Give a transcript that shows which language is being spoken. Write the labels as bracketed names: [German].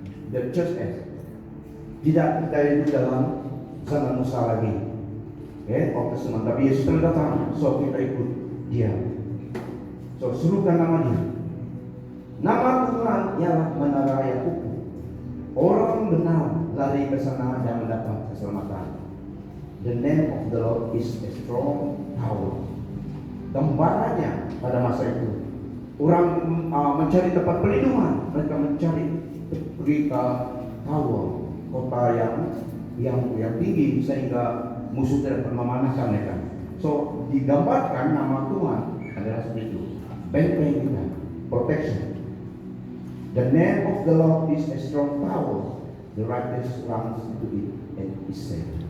[English] The church age. [Indonesian] Tidak kita hidup dalam zaman Musa lagi. [English] Old Testament. [Indonesian] Tapi Yesus telah datang, so kita ikut dia. So serukan nama dia. Nama Tuhan ialah menara yang kokoh. Orang benar lari ke sana dan mendapat keselamatan. [English] The name of the Lord is a strong tower. [Indonesian] Gambarannya pada masa itu, orang mencari tempat perlindungan. Mereka mencari pergi ke tower, kota yang tinggi sehingga musuh tidak pernah memanahkan mereka. So digambarkan nama Tuhan adalah seperti itu. Benteng kita, protection. [English] The name of the Lord is a strong tower. The righteous runs into it and is safe.